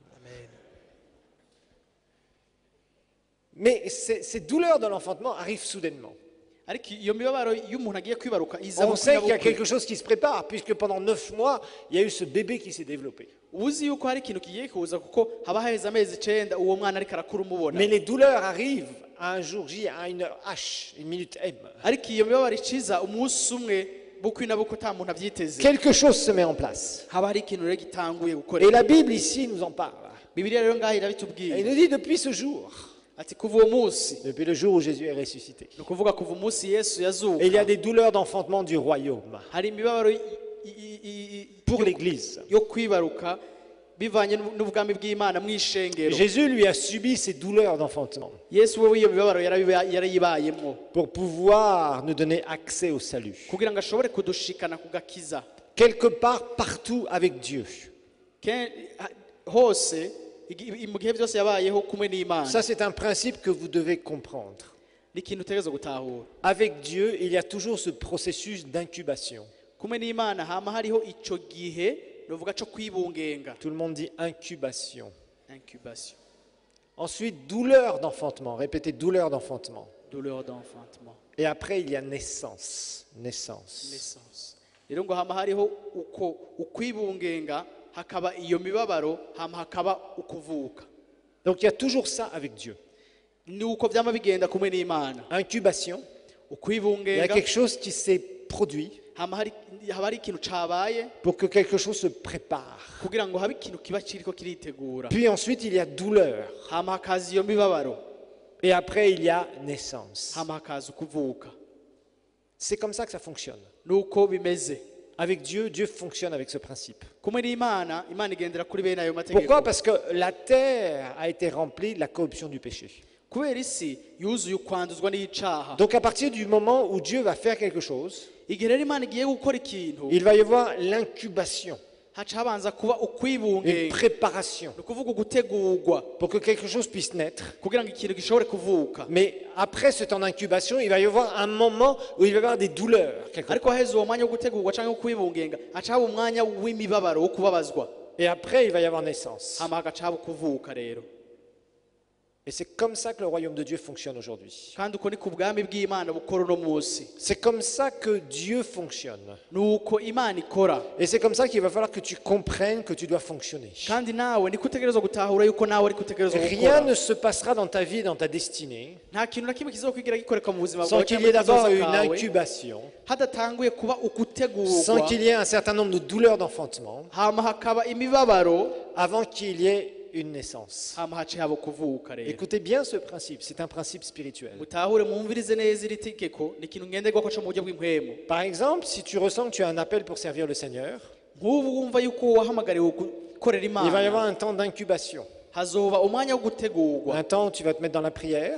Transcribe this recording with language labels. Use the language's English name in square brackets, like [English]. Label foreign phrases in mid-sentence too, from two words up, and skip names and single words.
[French] Mais ces douleurs de l'enfantement arrivent soudainement. [Rundi] Ariko iyo mibabaro iyo umuntu agiye kwibaruka iza [French] On [Rundi] bukwi [French] sait [Rundi] na [French] qu'il y a [Rundi] bukwi. [French] quelque chose qui se prépare, puisque pendant 9 mois, il y a eu ce bébé qui s'est développé. [Rundi] Uzi yuko hari ikintu kigiye kuza kuko haba haheze amezi 9 uwo mwana ariko arakura umubona. [French] Mais les douleurs arrivent à un jour J, à une heure H, une minute M. [Rundi] Ariko iyo mibabaro iciza umunsi umwe bukwi na bukwi ata muntu avyiteze. [French] Quelque chose se met en place. [Rundi] Haba hari ikintu rero gitanguye [French] Et [Rundi] gukora. [French] la Bible ici nous en parle. [Rundi] Bibiliya rero ngaho [French] Et [Rundi] irabitubwiye [French] il nous dit depuis ce jour, [Rundi] ati kuva uwo munsi [French] depuis le jour où Jésus est ressuscité, [Rundi] ni ukuvuga kuva umunsi Yesu yazuka [French] et il y a des douleurs d'enfantement du royaume [Rundi] hari imibabaro [French] pour l'Église. [Rundi] yo kwibaruka bivanye n'ubwami bw'Imana mw'ishengero. [French] Jésus lui a subi ces douleurs d'enfantement [Rundi] Yesu we iyo mibabaro yarayibayemwo [French] pour pouvoir nous donner accès au salut. [Rundi] kugira ngo ashobore kudushikana ku gakiza. [French] Quelque part, partout avec Dieu. [Rundi] Hose mu gihe byose yabayeho kumwe n'Imana. [French] Ça, c'est un principe que vous devez comprendre. [Rundi] ni ikintu utegerezwa gutahura. [French] Avec Dieu, il y a toujours ce processus d'incubation. [Rundi] Kumwe n'Imana hama hariho ico gihe novuga co kwibungenga. [French] Tout le monde dit incubation. Incubation. Ensuite, douleur d'enfantement. Répétez, douleur d'enfantement. Douleur d'enfantement. Et après, il y a naissance. Naissance. Naissance. [Rundi] Rero ngo hama hariho uko ukwibungenga hakaba iyo mibabaro hama hakaba ukuvuka. [French] Donc il y a toujours ça avec Dieu. [Rundi] Ni uko vyama bigenda kumwe n'Imana. [French] Incubation. Il y a [Rundi] Ukwibungenga [French] quelque chose qui s'est produit [Rundi] haba hari ikintu cabaye [French] pour que quelque chose se prépare. [Rundi] kugira ngo habe ikintu kiba kiriko kiritegura. [French] Puis ensuite, il y a douleur. [Rundi] Hama hakaza iyo mibabaro. [French] Et après, il y a naissance. [Rundi] Hama hakaza ukuvuka. [French] C'est comme ça que ça fonctionne. [Rundi] Nuko bimeze. [French] Avec Dieu, Dieu fonctionne avec ce principe. [Rundi] Kumwe n'Imana, Imana igendera kuri bene ayo mategeko. [French] Pourquoi? Parce que la terre a été remplie de la corruption du péché. [Rundi] Kubera isi yuzuye ukwanduzwa n'icaha. [French] Donc à partir du moment où Dieu va faire quelque chose, [Rundi] Igihe rero Imana igiye gukora ikintu, [French] il va y avoir l'incubation, [Rundi] haca habanza kuba [French] une [Rundi] ukwibungenga. [French] préparation [Rundi] Ni ukuvuga ugutegurwa [French] pour que quelque chose puisse naître. [Rundi] kugira ngo ikintu gishobore kuvuka. [French] Mais après ce temps d'incubation, il va y avoir un moment où il va y avoir des douleurs. quelque [Rundi] Ariko [French] part. [Rundi] haheze uwo mwanya wo gutegurwa canke wo kwibungenga, haca haba umwanya w'imibabaro wo kubabazwa. [French] Et après, il va y avoir naissance. [Rundi] Hama hagaca haba kuvuka rero. [French] Et c'est comme ça que le royaume de Dieu fonctionne aujourd'hui. [Rundi] Kandi uko ni ku bwami bw'Imana bukora uno munsi. [French] C'est comme ça que Dieu fonctionne. [Rundi] Nuko Imana ikora. [French] Et c'est comme ça qu'il va falloir que tu comprennes que tu dois fonctionner. [Rundi] Kandi nawe niko utegerezwa gutahura yuko nawe ariko utegerezwa [French] Rien [Rundi] gukora. [French] ne se passera dans ta vie et dans ta destinée [Rundi] Nta kintu na kimwe kizokwigira gikoreka mu buzima [French] sans [Rundi] bwawe [French] qu'il y [Rundi] cyangwa [French] ait d'abord [Rundi] mu [French] une [Rundi] kazoza kawe, [French] incubation, [Rundi] hadatanguye kuba [French] sans [Rundi] ugutegurwa, [French] qu'il y ait un certain nombre de douleurs d'enfantement, [Rundi] hama hakaba imibabaro, [French] avant qu'il y ait une naissance. [Rundi] hama hace haba kuvuka rero. [French] Écoutez bien ce principe, c'est un principe spirituel. [Rundi] Mutahure mwumvirize neza iri tegeko, ni ikintu ngenderwako co mu buryo bw'impwemu. [French] Par exemple, si tu ressens que tu as un appel pour servir le Seigneur, [Rundi] Nk'ubu wumva yuko wahamagariwe gukorera [French] il va y avoir [Rundi] Imana, [French] un temps d'incubation, [Rundi] hazoba umwanya wo gutegurwa, [French] un temps où tu vas te mettre dans la prière,